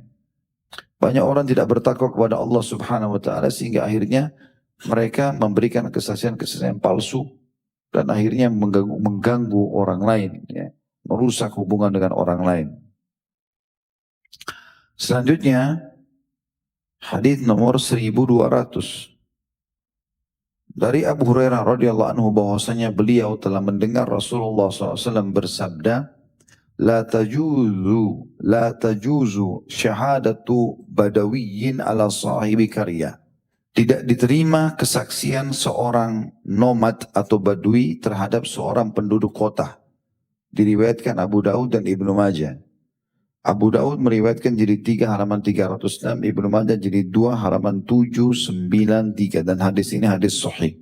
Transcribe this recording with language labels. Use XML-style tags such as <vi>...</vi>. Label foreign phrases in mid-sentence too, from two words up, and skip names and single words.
<id>Banyak orang tidak bertakwa kepada Allah</id> <ar>سبحانه وتعالى</ar> <id>sehingga akhirnya mereka memberikan kesaksian-kesaksian palsu dan akhirnya mengganggu orang lain, ya, merusak hubungan dengan orang lain. Selanjutnya hadis nomor 1200 dari Abu Hurairah</id> <ar>رضي الله عنه</ar> <id>bahwasanya beliau telah mendengar Rasulullah SAW bersabda,</id> <ar>لا تجوز شهادة بدوي على صاحب قرية.</ar> <id>Tidak diterima kesaksian seorang nomad atau badui terhadap seorang penduduk kota. Diriwayatkan Abu Daud dan Ibnu Majah. Abu Daud meriwayatkan jadi 3 halaman 306, Ibnu Majah jadi 2 halaman 793 dan hadis ini hadis sahih.</id>